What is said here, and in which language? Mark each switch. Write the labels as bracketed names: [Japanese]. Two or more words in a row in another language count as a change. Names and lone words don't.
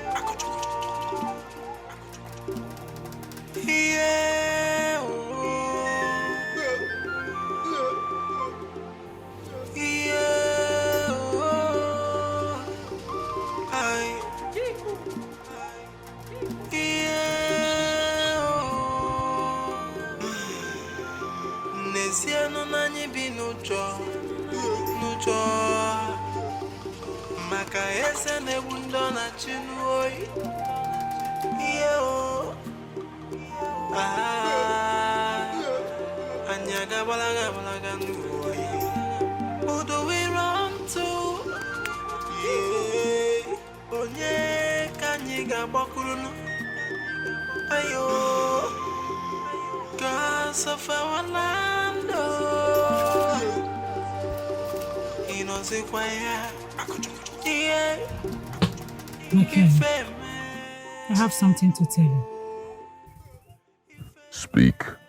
[English] Yeah, oh. Yeah, oh. Yeah, oh. [Igbo] N'ezie nọ n'anyị bi n'ụjọ maka eze na-egbu ndị ọ na-achị n'oyi. Ihe o anyị agabalaga n'oyi. [English] Who do we run to? Yeah. [Igbo] Onye ka anyị ga-agbakwuru? Ayo, [English] gods of our land, he knows it quite. Yeah. My king, I have something to tell you. Speak.